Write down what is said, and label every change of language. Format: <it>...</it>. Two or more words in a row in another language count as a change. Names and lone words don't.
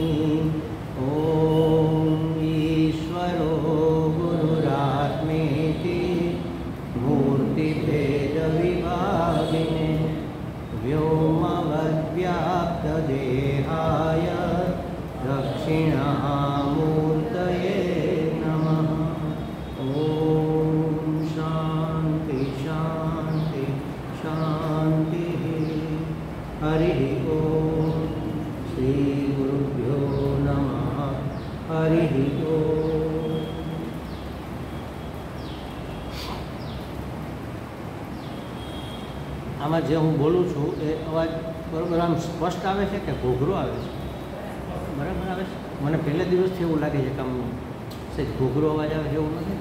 <sa>ॐ ईश्वरो गुरुरात्मेति मूर्तिभेदविभागिने व्योमवद्व्याप्तदेहाय दक्षिणामूर्तये नमः। ॐ शान्ति शान्ति शान्तिः। हरिः ॐ श्रीगुरुभ्यो नमः। हरिः ॐ।</sa> <gu>આમાં જે હું બોલું છું એ અવાજ બરાબર આમ સ્પષ્ટ આવે છે કે ઘોઘરો આવે છે? બરાબર આવે છે? મને પહેલા દિવસથી એવું લાગે છે કે આમ સહેજ ઘોઘરો અવાજ આવે છે એવું નથી.</gu>